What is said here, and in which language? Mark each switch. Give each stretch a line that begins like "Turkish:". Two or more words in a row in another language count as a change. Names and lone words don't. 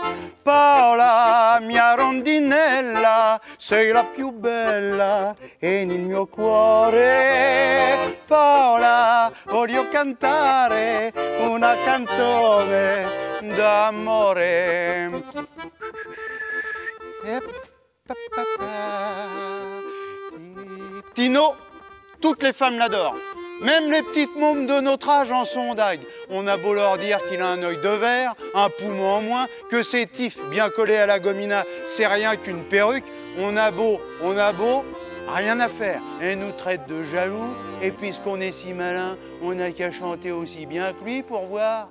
Italian: Paola, mia rondinella, sei la più bella e nel mio cuore. Paola, voglio cantare una canzone d'amore.
French: Tino, toutes les femmes l'adorent. Même les petites mômes de notre âge en sont dingues. On a beau leur dire qu'il a un œil de verre, un poumon en moins, que ses tifs bien collés à la gomina, c'est rien qu'une perruque. On a beau, rien à faire. Elle nous traite de jaloux, et puisqu'on est si malin, on n'a qu'à chanter aussi bien que lui pour voir.